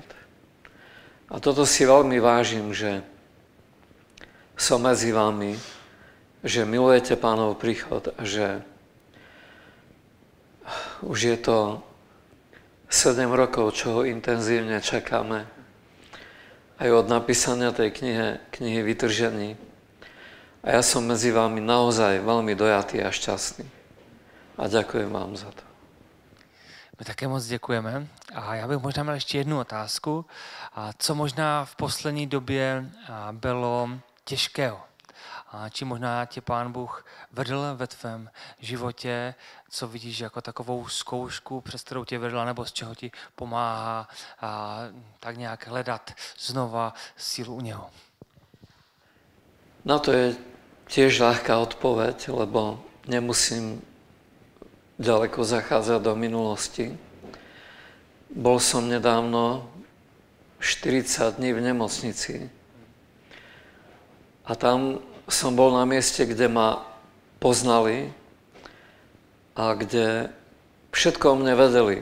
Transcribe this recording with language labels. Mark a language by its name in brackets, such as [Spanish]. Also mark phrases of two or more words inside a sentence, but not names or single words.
[Slovak] A toto si veľmi vážim, že som medzi vami, že milujete Pánov príchod a že už je to 7 rokov, čo ho intenzívne čakáme. Aj od napísania tej knihy Vytržení. A ja som medzi vami naozaj veľmi dojatý a šťastný. A ďakujem vám za to. [Czech] My také moc děkujeme. A já bych možná měl ještě jednu otázku. A co možná v poslední době bylo těžkého? A čím možná tě Pán Bůh vedl ve tvém životě, co vidíš jako takovou zkoušku, přes kterou tě vedla, nebo z čeho ti pomáhá tak nějak hledat znova sílu u něho? [Slovak] Na to je tiež ľahká odpoveď, lebo nemusím ďaleko zachádzať do minulosti. Bol som nedávno 40 dní v nemocnici a tam som bol na mieste, kde ma poznali a kde všetko o mne vedeli.